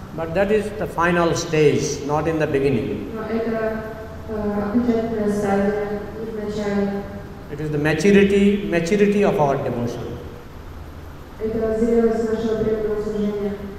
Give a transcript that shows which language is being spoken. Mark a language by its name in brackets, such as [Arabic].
[English] But that is the final stage, not in the beginning. [Russian] Но это окончательная стадия в начале. [English] It is the maturity of our devotion. [Russian] Это зрелость нашего преданного служения.